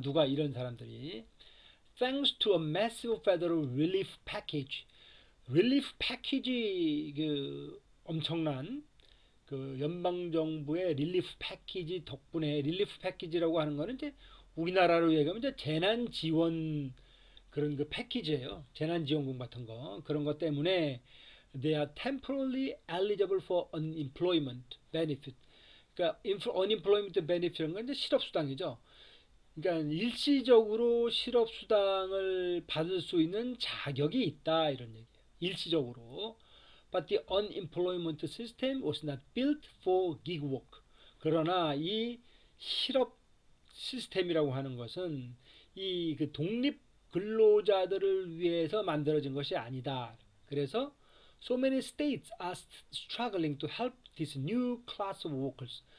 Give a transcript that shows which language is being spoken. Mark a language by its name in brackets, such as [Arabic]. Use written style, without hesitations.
[Korean] 누가 이런 사람들이 [English] thanks to a massive federal relief package. [Korean] relief package 그 엄청난 그 연방 정부의 릴리프 패키지 덕분에 릴리프 패키지라고 하는 거는 이제 우리나라로 얘기하면 이제 재난 지원 그런 그 패키지예요. 재난 지원금 같은 거 그런 것 때문에 [English] they are temporarily eligible for unemployment benefit. [Korean] 그러니까 unemployment benefit은 건 이제 실업수당이죠. 그러니까 일시적으로 실업수당을 받을 수 있는 자격이 있다 이런 얘기예요. 일시적으로. [English] But the unemployment system was not built for gig work. [Korean] 그러나 이 실업 시스템이라고 하는 것은 이 그 독립 근로자들을 위해서 만들어진 것이 아니다. 그래서 [English] so many states are struggling to help this new class of workers.